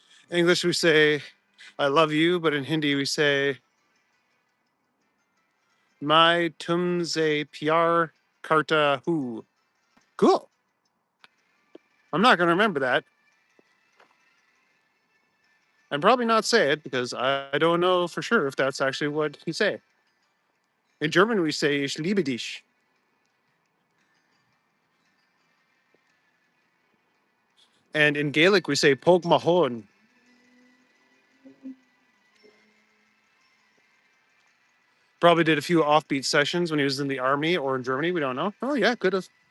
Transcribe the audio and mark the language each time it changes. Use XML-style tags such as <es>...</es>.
<en>In English, we say, I love you, but in Hindi, we say,</en> <hi>Mai tumse pyar karta hu.</hi> <en>Cool. I'm not going to remember that. And probably not say it because I don't know for sure if that's actually what he say. In German, we say,</en> <de>Ich liebe dich.</de> <en>And in Gaelic, we say,</en> <ga>Pog mahon.</ga> <en>Probably did a few offbeat sessions when he was in the army or in Germany. We don't know. Oh, yeah, could have.</en>